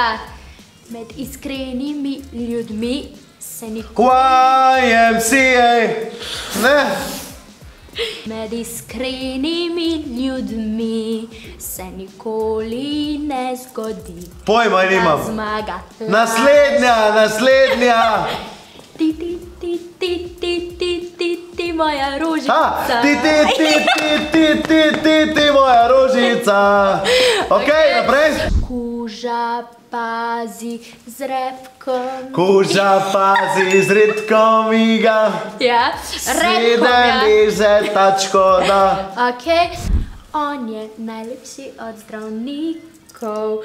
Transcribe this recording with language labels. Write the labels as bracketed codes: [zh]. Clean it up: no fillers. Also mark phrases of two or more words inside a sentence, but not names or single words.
[sl] Med iskrenimi ljudmi se nikoli... YMCA. Ne? Med iskrenimi ljudmi se nikoli ne zgodi, Pojma nimam. da zmaga laž. Naslednja, naslednja. Ti, ti, ti, ti, ti, ti, ti, ti, moja rožica. Ti, ti, ti, ti, ti, ti, ti, ti, moja rožica. Ok, naprej. Kuža pazi z repkom. Kuža pazi z redkom iga. Ja, repkom, ja. Sedem liže tačko da. Ok, on je najlepši od zdravnikov.